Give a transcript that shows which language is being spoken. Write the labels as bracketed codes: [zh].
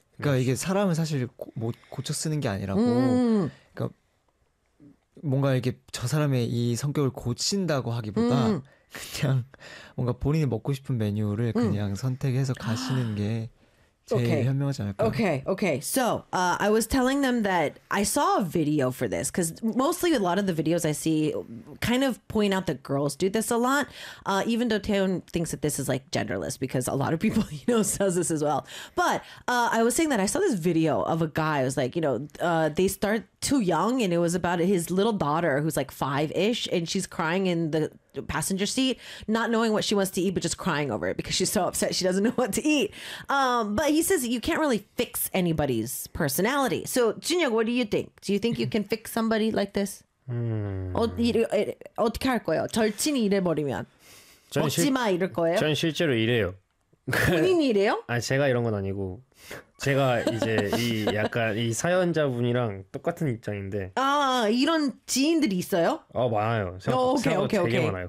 [ko] 그러니까 이게 사람을 사실 고쳐 쓰는 게 아니라고 뭔가 이렇게 저 사람의 이 성격을 고친다고 하기보다 그냥 뭔가 본인이 먹고 싶은 메뉴를 그냥 선택해서 가시는 게 제일 okay. 현명하지 않을까? [en] Okay, okay. So I was telling them that I saw a video for this because mostly a lot of the videos I see kind of point out that girls do this a lot. Even though Taeyeon thinks that this is like genderless because a lot of people he knows does this as well. But I was saying that I saw this video of a guy. I was like, you know, they start too young, and it was about his little daughter who's like 5-ish, and she's crying in the passenger seat, not knowing what she wants to eat, but just crying over it because she's so upset she doesn't know what to eat. But he says that you can't really fix anybody's personality. So, Junhyuk, what do you think? Do you think you can fix somebody like this? [ko] 어떻게 할 거예요? 절친이 이래버리면 먹지 마 이럴 거예요? 전 실제로 이래요. 본인이 이래요? 아니, 제가 이런 건 아니고 제가 이제 이 약간 이 사연자분이랑 똑같은 입장인데 아 이런 지인들이 있어요? 많아요. 되게 많아요.